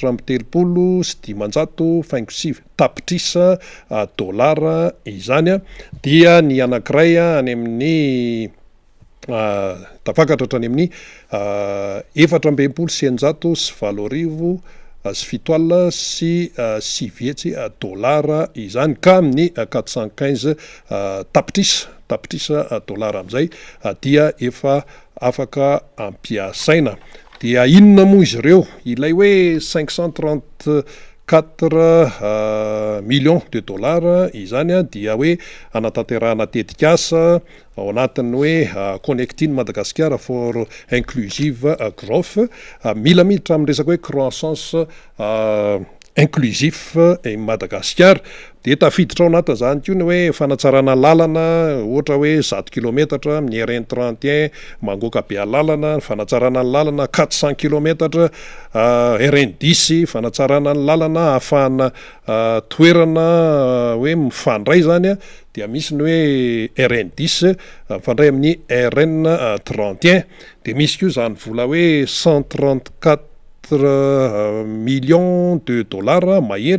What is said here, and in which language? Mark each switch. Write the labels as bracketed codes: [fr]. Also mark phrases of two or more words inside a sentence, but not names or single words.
[mg] 430 tapitrisa dolara izany dia ny anankiray any amin'ny tafakatra hatrany amin'ny 420 sy 7 sy 7 dolara izany ka amin'ny 415 tapitrisa dolara amin'izay dia efa afaka ampiasaina. Dia inona moa izy ireo ilay hoe 534 [fr] millions de dollars [mg] izany dia hoe anatanterahana tetikasa ao anatin'ny hoe [en] connecting Madagascar for inclusive growth, [mg] mila miditra amin'ny resaka hoe [fr] croissance inclusif [mg] Madagascar de tafiditra ao anatin' zany koa ny hoe fanatsarana lalana ohatra hoe 100 kilometatra amin'ny RN 31 mangoaka be lalana, fanatsarana ny lalana 400 kilometatra RN 10 fanatsarana ny lalana ahafahana toerana hoe mifandray zany dia misy ny hoe RN 10 mifandray amin'ny RN 31 de misy koa zany vola hoe 134 [fr] millions de dollars [mg] mahery